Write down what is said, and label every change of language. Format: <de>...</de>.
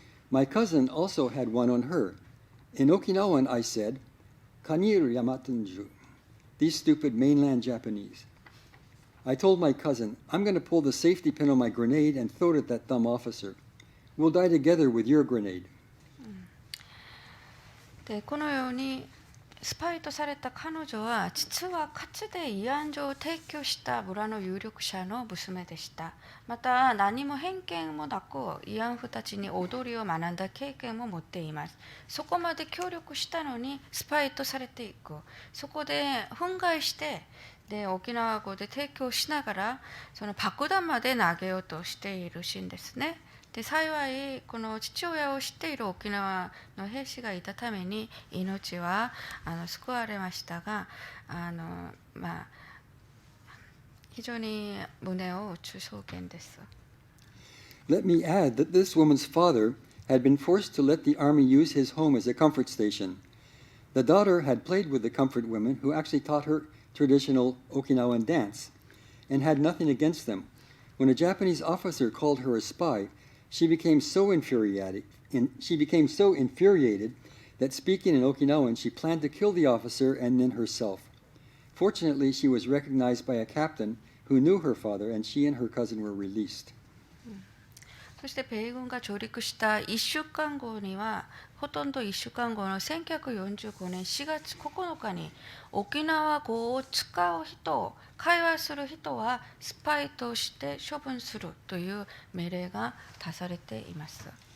<en>My cousin also had one on her. In Okinawan, I said,</en> <ryu>"Kaniru Yamatenju,"</ryu> <en>these stupid mainland Japanese. I told my cousin, "I'm going to pull the safety pin on my grenade and throw it at that dumb officer. We'll die together with your grenade."</en> <ja>でこのようにスパイとされた彼女は実はかつて慰安所を提供した村の有力者の娘でした。また何も偏見もなく慰安婦たちに踊りを学んだ経験も持っています。そこまで協力したのにスパイとされていく。そこで憤慨してで沖縄語で提供しながらその爆弾まで投げようとしているシーンですね。で幸いこの父親を知っている沖縄の兵士がいたために命は救われましたが非常に胸を打つ証言です。</ja> <en>Let me add that this woman's father had been forced to let the army use his home as a comfort station. The daughter had played with the comfort women who actually taught her traditional Okinawan dance and had nothing against them. When a Japanese officer called her a spy, she became so infuriated that speaking in Okinawan, she planned to kill the officer and then herself. Fortunately, she was recognized by a captain who knew her father, and she and her cousin were released.</en> <ja>そして米軍が上陸した1週間後には、ほとんど1週間後の1945年4月9日に沖縄語を使う人、会話する人はスパイとして処分するという命令が出されています。</ja>